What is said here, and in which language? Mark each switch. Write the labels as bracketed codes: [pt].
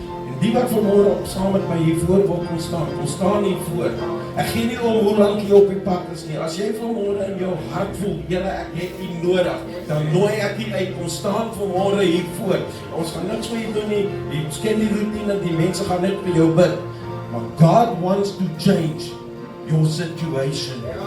[af] En die wat vanmôre op saam met my hier voor wil kom staan hier voor. Ek gee nie om hoe lank jy op die pad is nie. As jy vanmôre in jou hart voel, Here, ek het U nodig, dan nooi ek U uit, kom staan vanmôre hier voor. Ons gaan niks vir jou doen nie. Jy ken die routine, die mense gaan net vir jou bid. [en] Maar God wants to change your situation.